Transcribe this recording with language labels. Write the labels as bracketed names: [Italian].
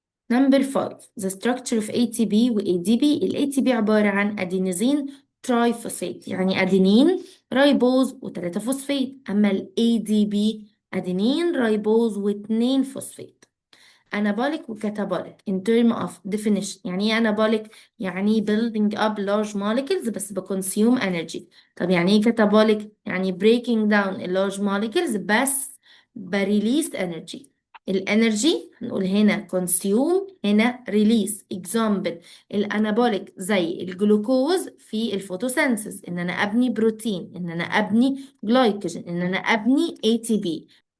[English] Number 5. The structure of ATP و ADP. [Arabic] ال ATP عبارة عن أدينيزين تراي فوسفات، يعني أدينين رايبوز وتلاتة فوسفات. أما ال ADP أدينين رايبوز واتنين فوسفات. [English] anabolic و catabolic in term of definition. يعني ايه anabolic؟ يعني building up large molecules بس بconsume energy. [Arabic] طب يعني ايه catabolic؟ يعني breaking down ال large molecules بس بريليس energy. الانرجي هنقول هنا consume هنا release. example الانابوليك زي الجلوكوز في الفوتوسينثيز، ان انا ابني بروتين، ان انا ابني جلايكوجين، ان انا ابني ATP.